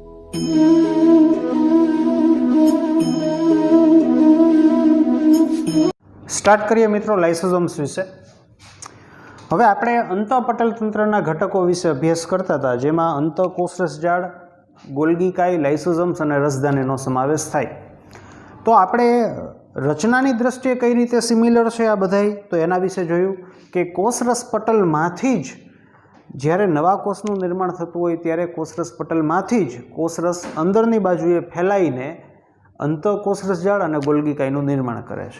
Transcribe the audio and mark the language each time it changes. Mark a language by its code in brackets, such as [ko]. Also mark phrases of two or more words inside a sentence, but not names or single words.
[hi] स्टार्ट करिए मित्रों लाइसोसोम्स विषे। [gu] હવે આપણે અંતઃપટલ તંત્રના ઘટકો વિશે અભ્યાસ કરતા થા, જેમાં અંતઃકોષરસ જાળ, ગોલ્ગી કાય, લાઇસોસોમ્સ અને રસધાનીનો સમાવેશ થાય। તો આપણે રચનાની દૃષ્ટિએ કઈ રીતે સિમિલર છે આ બધાય, તો એના વિશે જોયું કે કોષરસ પટલમાંથી જ જ્યારે નવા કોષનું નિર્માણ થતું હોય ત્યારે કોષરસ પટલમાંથી જ કોષરસ અંદરની બાજુએ ફેલાઈને અંતઃકોષરસ જાળ અને ગોલ્ગી કાયનું નિર્માણ કરે છે।